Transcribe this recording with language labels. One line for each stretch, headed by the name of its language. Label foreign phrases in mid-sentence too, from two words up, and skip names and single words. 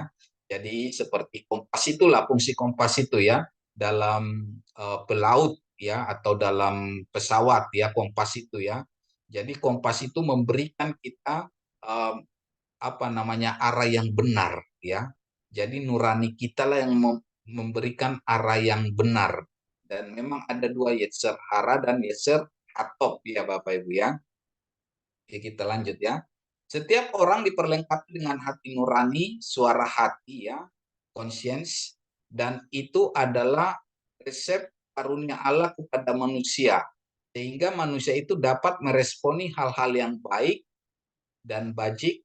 Indonesian: Jadi seperti kompas itulah fungsi kompas itu ya dalam pelaut ya atau dalam pesawat ya kompas itu ya. Jadi kompas itu memberikan kita arah yang benar ya. Jadi nurani kita lah yang memberikan arah yang benar. Dan memang ada dua
Hebrew: יצר הרע
Indonesian: dan
Hebrew: יצר הטוב
Indonesian: ya Bapak Ibu ya. Oke, kita lanjut ya. Setiap orang diperlengkapi dengan hati nurani, suara hati ya, conscience, dan itu adalah resep karunia Allah kepada manusia. Sehingga manusia itu dapat meresponi hal-hal yang baik dan bajik.